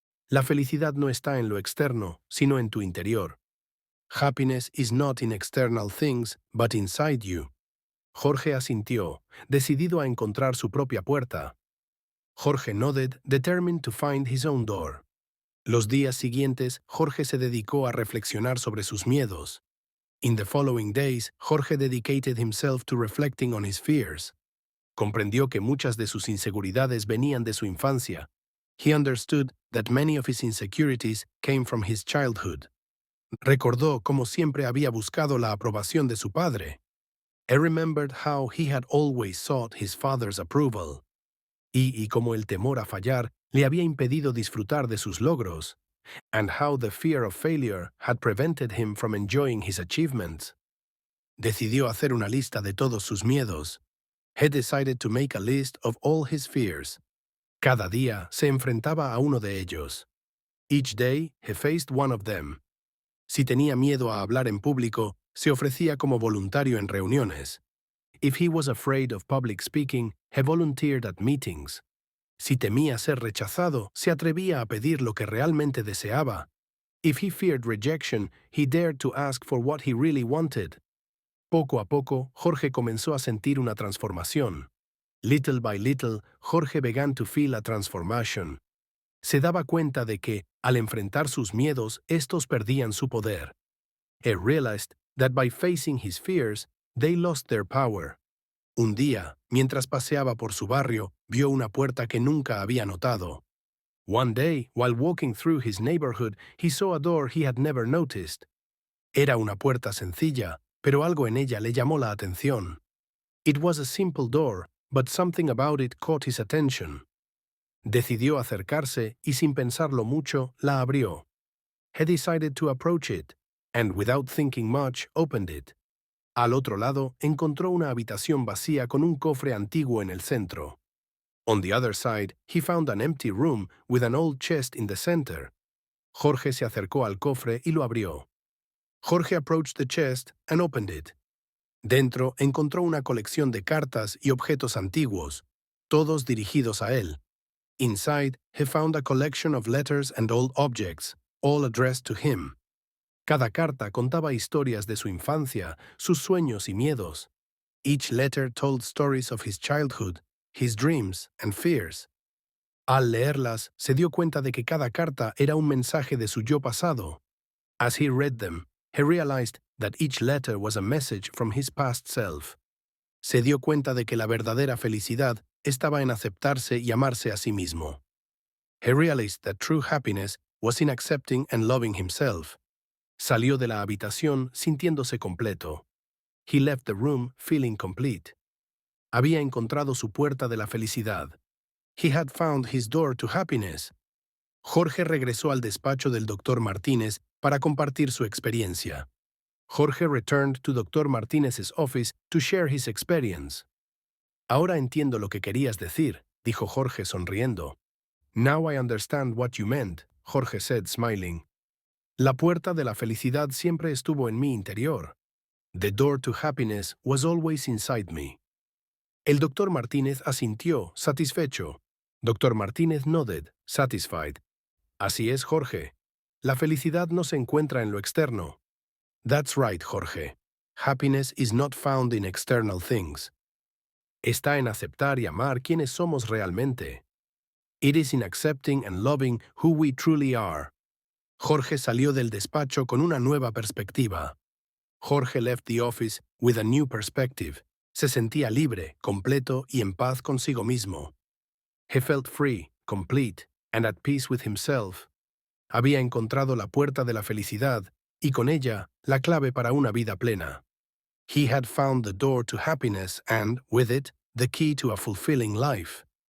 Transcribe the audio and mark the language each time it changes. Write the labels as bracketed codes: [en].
[es] La felicidad no está en lo externo, sino en tu interior. [en] Happiness is not in external things, but inside you. [es] Jorge asintió, decidido a encontrar su propia puerta. [en] Jorge nodded, determined to find his own door. [es] Los días siguientes, Jorge se dedicó a reflexionar sobre sus miedos. [en] In the following days, Jorge dedicated himself to reflecting on his fears. [es] Comprendió que muchas de sus inseguridades venían de su infancia. [en] He understood that many of his insecurities came from his childhood. [es] Recordó cómo siempre había buscado la aprobación de su padre. [en] He remembered how he had always sought his father's approval. [es] Y cómo el temor a fallar le había impedido disfrutar de sus logros. [en] And how the fear of failure had prevented him from enjoying his achievements. [es] Decidió hacer una lista de todos sus miedos. [en] He decided to make a list of all his fears. [es] Cada día se enfrentaba a uno de ellos. [en] Each day he faced one of them. [es] Si tenía miedo a hablar en público, se ofrecía como voluntario en reuniones. [en] If he was afraid of public speaking, he volunteered at meetings. [es] Si temía ser rechazado, se atrevía a pedir lo que realmente deseaba. [en] If he feared rejection, he dared to ask for what he really wanted. [es] Poco a poco, Jorge comenzó a sentir una transformación. [en] Little by little, Jorge began to feel a transformation. [es] Se daba cuenta de que, al enfrentar sus miedos, estos perdían su poder. [en] He realized that by facing his fears, they lost their power. [es] Un día, mientras paseaba por su barrio, vio una puerta que nunca había notado. [en] One day, while walking through his neighborhood, he saw a door he had never noticed. [es] Era una puerta sencilla, pero algo en ella le llamó la atención. [en] It was a simple door, but something about it caught his attention. [es] Decidió acercarse y sin pensarlo mucho, la abrió. [en] He decided to approach it, and without thinking much, opened it. [es] Al otro lado, encontró una habitación vacía con un cofre antiguo en el centro. [en] On the other side, he found an empty room with an old chest in the center. [es] Jorge se acercó al cofre y lo abrió. [en] Jorge approached the chest and opened it. [es] Dentro encontró una colección de cartas y objetos antiguos, todos dirigidos a él. [en] Inside, he found a collection of letters and old objects, all addressed to him. [es] Cada carta contaba historias de su infancia, sus sueños y miedos. [en] Each letter told stories of his childhood, his dreams and fears. [es] Al leerlas, se dio cuenta de que cada carta era un mensaje de su yo pasado. [en] As he read them, he realized that each letter was a message from his past self. [es] Se dio cuenta de que la verdadera felicidad estaba en aceptarse y amarse a sí mismo. [en] He realized that true happiness was in accepting and loving himself. [es] Salió de la habitación sintiéndose completo. [en] He left the room feeling complete. [es] Había encontrado su puerta de la felicidad. [en] He had found his door to happiness. [es] Jorge regresó al despacho del Dr. Martínez para compartir su experiencia. [en] Jorge returned to Dr. Martínez's office to share his experience. [es] Ahora entiendo lo que querías decir, dijo Jorge sonriendo. [en] Now I understand what you meant, Jorge said smiling. [es] La puerta de la felicidad siempre estuvo en mi interior. [en] The door to happiness was always inside me. [es] El Dr. Martínez asintió, satisfecho. [en] Dr. Martínez nodded, satisfied. [es] Así es, Jorge. La felicidad no se encuentra en lo externo. [en] That's right, Jorge. Happiness is not found in external things. [es] Está en aceptar y amar quienes somos realmente. [en] It is in accepting and loving who we truly are. [es] Jorge salió del despacho con una nueva perspectiva. [en] Jorge left the office with a new perspective. [es] Se sentía libre, completo y en paz consigo mismo. [en] He felt free, complete, and at peace with himself. [es] Había encontrado la puerta de la felicidad y con ella la clave para una vida plena. [en] He had found the door to happiness and, with it, the key to a fulfilling life.